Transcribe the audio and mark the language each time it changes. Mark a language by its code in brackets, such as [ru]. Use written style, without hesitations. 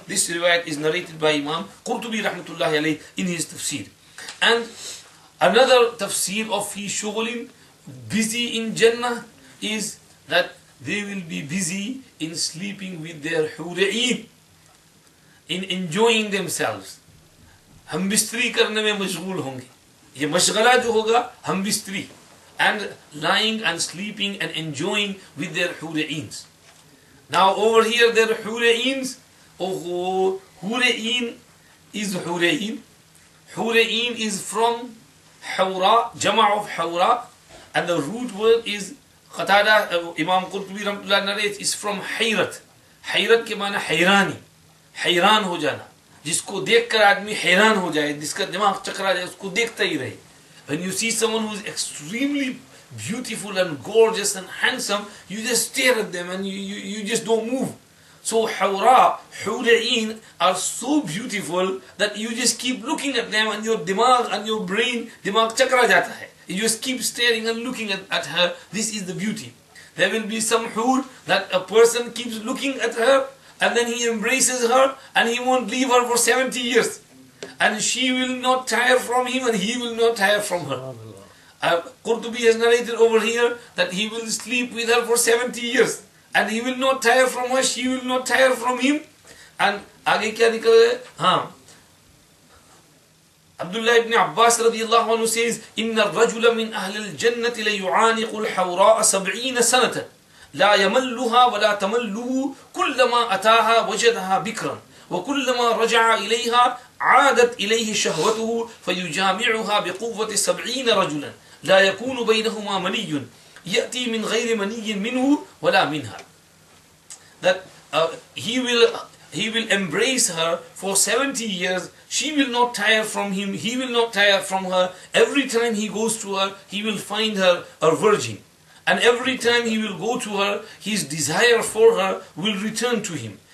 [en] This riwayat is narrated by Imam Qurtubi rahmatullahi alayhi in his tafseer. And another tafseer of fi shughlin, busy in Jannah, is that they will be busy in sleeping with their hura'een, in enjoying themselves. [hi] हम बिस्तरी करने में मशगूल होंगे. ये मशगला जो होगा हम बिस्तरी, [en] and lying and sleeping and enjoying with their hura'eens. Now over here their hura'eens, oh, hura'een is hura'een. Hura'een is from hawra, jama' of hawra, and the root word is Qatada, Imam Qurtubi rahmatullah narrates, is from hayrat. [hi] Hayrat के माना हैरानी, हैरान हो जाना, जिसको देखकर आदमी हैरान हो जाए, जिसका दिमाग चकरा जाए, उसको देखता ही रहे. [en] When you see someone who is extremely beautiful and gorgeous and handsome, you just stare at them and you just don't move. So hawra, hura'een are so beautiful that you just keep looking at them and your dimag and your brain, [hi] dimag chakra jata hai. [en] You just keep staring and looking at her. This is the beauty. There will be some hur that a person keeps looking at her and then he embraces her and he won't leave her for 70 years. And she will not tire from him and he will not tire from her. Qurtubi has narrated over here that he will sleep with her for 70 years. And he will not tire from her, she will not tire from him. [ar] And [hi] आगे क्या निकल हाँ, [ar] Abdullah ibn Abbas radiyallahu anhu says, إن الرجل من أهل الجنة ليعانق الحوراء 70 سنة. لا يملها ولا تمله كلما أتاها وجدها بكرا وكلما رجع إليها عادت إليه شهوته فيجامعها بقوة 70 رجلا لا يكون بينهما مني يأتي من غير مني منه ولا منها. [en] That he will embrace her for 70 years. She will not tire from him. He will not tire from her. Every time he goes to her, he will find her a virgin. And every time he will go to her, his desire for her will return to him.